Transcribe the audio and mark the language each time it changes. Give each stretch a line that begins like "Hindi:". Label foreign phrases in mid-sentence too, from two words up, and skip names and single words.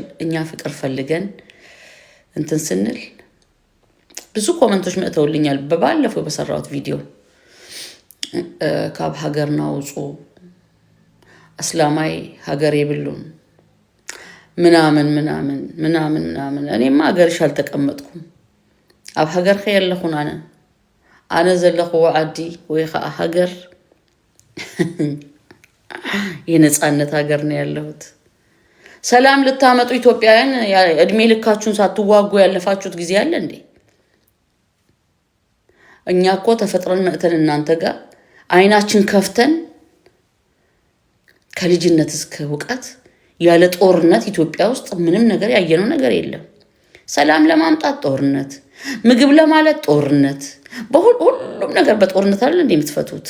Amharic: እኛ ፍቅር ፈልገን እንትን ስንል ብዙ ኮሜንቶች መጥተውልኛል። በባለፈው በሰራሁት ቪዲዮ
Tigrinya: ካብ ሀገር ናውጹ እስላማይ ሀገር ይብሉን
Amharic: ምናምን። እኔማ ሀገርሽ አልተቀመጥኩም።
Tigrinya: ኣብ ሀገር ከየለኹን አነ ዘለኹ ዓዲ ወይ ከዓ ሀገር
Amharic: የነጻነት ሀገር ነው ያለሁት። ሰላም ልታመጡ ኢትዮጵያውያን እድሜ ልካችሁን ሳትዋጉ ያለፋችሁት ጊዜ አለ እንዴ? እኛ እኮ ተፈጥረን መጥተን እናንተ ጋር አይናችን ከፍተን ከልጅነት እስከ እውቀት ያለ ጦርነት ኢትዮጵያ ውስጥ ምንም ነገር ያየነው ነገር የለም። ሰላም ለማምጣት ጦርነት፣ ምግብ ለማለት ጦርነት፣ በሁሉም ነገር በጦርነት አይደል እንዴ የምትፈቱት?